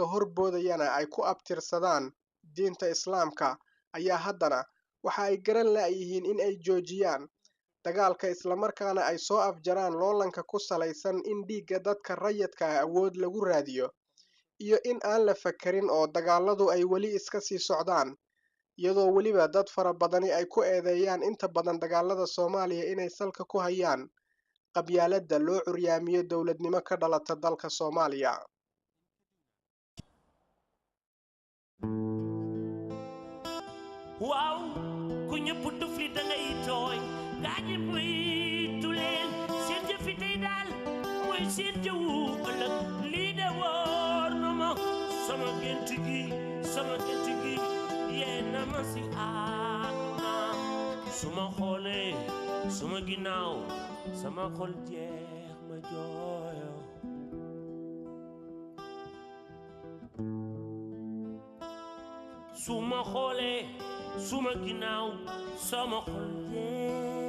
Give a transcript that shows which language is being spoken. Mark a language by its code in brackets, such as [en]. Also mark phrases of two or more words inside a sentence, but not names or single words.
[so] horboodayana ay ku abtirsadaan diinta Islaamka ayaa haddana waxa ay garan la'yihiin in ay joojiyaan dagaalka isla markaana ay soo afjaraan loolanka ku salaysan in dhiigga dadka rayidka ah awood lagu raadiyo iyo in aan la fakarin oo dagaaladu ay weli iska sii socdaan iyadoo weliba dad fara badani ay ku eedeeyaan inta badan dagaalada Soomaaliya inay salka ku hayaan qabyaaladda loo curyaamiyo dowladnimo ka dhalata dalka Soomaaliya. Wow, kunya putu flita ngay toy, gaji puitulen, [wo] seen jëfi tey daal mooy seen jëwu ëllëg lii de wóor na ma sama gént gi yee na ma si àdduna su ma xoolee suma ginnaaw sama xol jeex ma jooyo su ma xoolee suma ginnaaw sama xol jeex